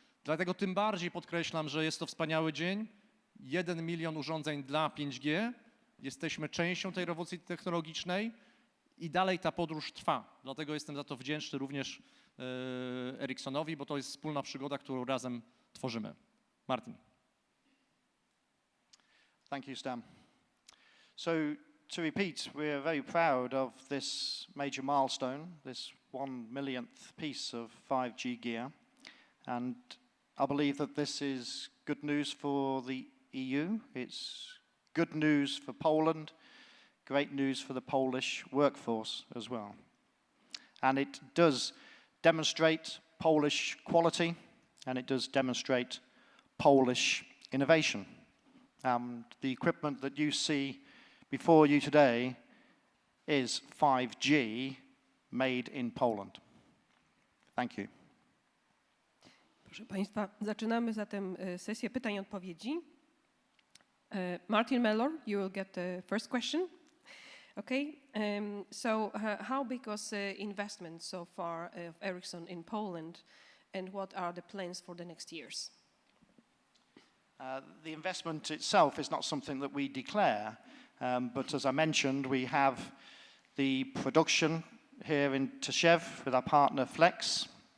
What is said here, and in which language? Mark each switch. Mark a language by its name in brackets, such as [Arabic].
[Polish] Dlatego tym bardziej podkreślam, że jest to wspaniały dzień. 1 milion urządzeń dla 5G. Jesteśmy częścią tej rewolucji technologicznej i dalej ta podróż trwa. Dlatego jestem za to wdzięczny również Ericssonowi, bo to jest wspólna przygoda, którą razem tworzymy. Martin. [English] Thank you, Stan. So, to repeat, we are very proud of this major milestone, this 1 millionth piece of 5G gear. And I believe that this is good news for the EU. It's good news for Poland, great news for the Polish workforce as well. And it does demonstrate Polish quality, and it does demonstrate Polish innovation. The equipment that you see before you today is 5G made in Poland. Thank you. [Polish] Proszę Państwa, zaczynamy zatem sesję pytań i odpowiedzi. [English] Martin Mellor, you will get the first question. Okay, so how big was the investment so far of Ericsson in Poland, and what are the plans for the next years? The investment itself is not something that we declare, but as I mentioned, we have the production here in Tczewie with our partner Flex.